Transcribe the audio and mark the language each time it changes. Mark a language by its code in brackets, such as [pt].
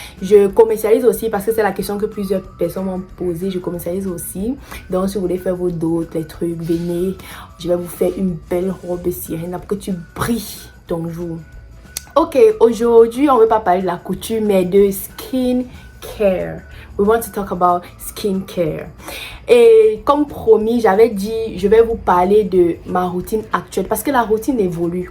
[fr] Je commercialise aussi parce que c'est la question que plusieurs personnes m'ont posée. Je commercialise aussi. Donc si vous voulez faire vos dots, les trucs, venez. Je vais vous faire une belle robe sirène pour que tu brilles ton jour. Ok, aujourd'hui on ne va pas parler de la couture mais de skin care. [en] We want to talk about skin care. [fr] Et comme promis, j'avais dit je vais vous parler de ma routine actuelle parce que la routine évolue.